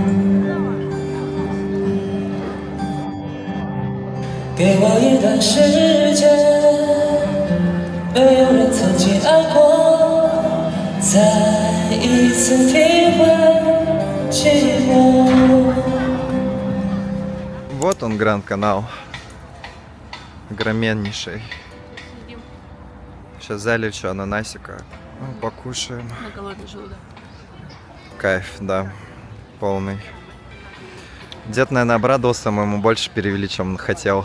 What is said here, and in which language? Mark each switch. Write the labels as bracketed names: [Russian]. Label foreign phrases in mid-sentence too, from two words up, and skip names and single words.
[Chinese] 给我一段时间，没有人曾经爱过，再一次体会寂寞。 [Russian] Вот он, Гранд-канал. Огроменнейший. Сейчас залечу ананасика. Ну, покушаем. На голодный желудок. Кайф, да. Полный. Дед, наверное, обрадовался, мы ему больше перевели, чем он хотел.